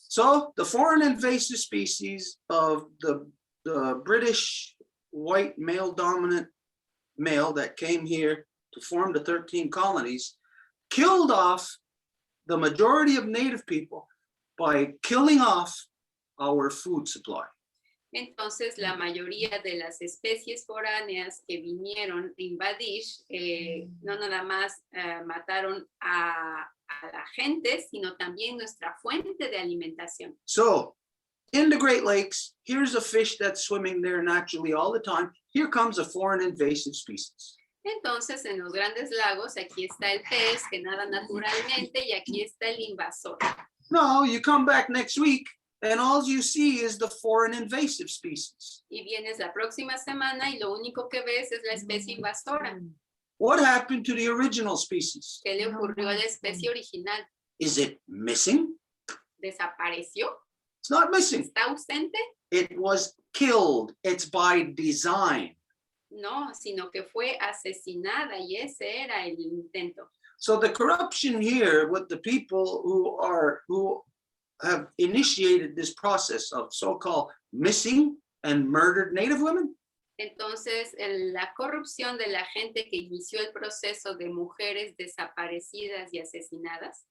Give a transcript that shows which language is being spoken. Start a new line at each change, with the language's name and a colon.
English: So the foreign invasive species of the British white male dominant male that came here to form the 13 colonies killed off the majority of native people by killing off our food supply.
Spanish: Entonces, la mayoría de las especies foráneas que vinieron a invadir, no nada más mataron a la gente, sino también nuestra fuente de alimentación.
English: So in the Great Lakes, here's a fish that's swimming there naturally all the time. Here comes a foreign invasive species.
Spanish: Entonces, en los grandes lagos, aquí está el pez que nada naturalmente y aquí está el invasor.
English: No, you come back next week and all you see is the foreign invasive species.
Spanish: Y vienes la próxima semana y lo único que ves es la especie invasora.
English: What happened to the original species?
Spanish: ¿Qué le ocurrió a la especie original?
English: Is it missing?
Spanish: ¿Desapareció?
English: It's not missing.
Spanish: ¿Está ausente?
English: It was killed. It's by design.
Spanish: No, sino que fue asesinada y ese era el intento.
English: So the corruption here with the people who have initiated this process of so-called missing and murdered Native women.
Spanish: Entonces, la corrupción de la gente que inició el proceso de mujeres desaparecidas y asesinadas,